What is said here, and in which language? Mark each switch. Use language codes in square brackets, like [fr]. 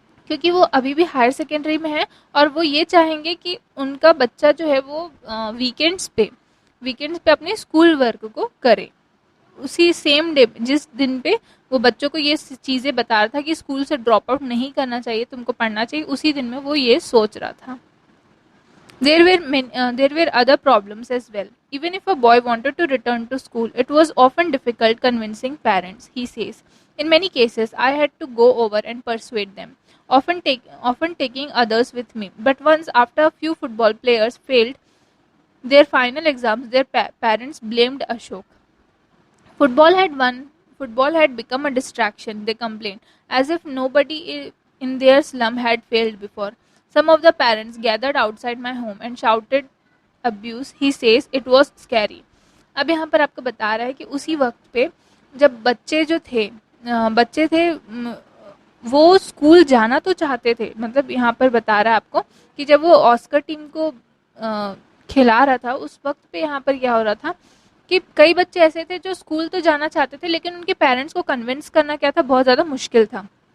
[hi] क्योंकि वो अभी भी हायर सेकेंडरी में है, और वो ये चाहेंगे कि उनका बच्चा जो है वो वीकेंड्स पे अपने स्कूल वर्क को करे। उसी सेम डे, जिस दिन पे वो बच्चों को ये चीज़ें बता रहा था कि स्कूल से ड्रॉप आउट नहीं करना चाहिए, तुमको पढ़ना चाहिए, उसी दिन में वो ये सोच रहा था। [en] There were other problems as well. Even if a boy wanted to return to school, it was often difficult convincing parents, he says. In many cases, I had to go over and persuade them, often taking others with me. But once, after a few football players failed their final exams, their parents blamed Ashok. Football had won. Football had become a distraction, they complained, as if nobody in their slum had failed before. Some of the parents gathered outside my home and shouted abuse. He says it was scary. [hi] अब यहाँ पर आपको बता रहा है कि उसी वक्त पे जब बच्चे थे वो स्कूल जाना तो चाहते थे, मतलब यहाँ पर बता रहा है आपको कि जब वो ऑस्कर टीम को खिला रहा था, उस वक्त पे यहाँ पर क्या हो रहा था कि कई बच्चे ऐसे थे जो स्कूल तो जाना चाहते थे, लेकिन उनके पेरेंट्स को कन्विंस करना क्या था, बहुत ज़्यादा मुश्किल था।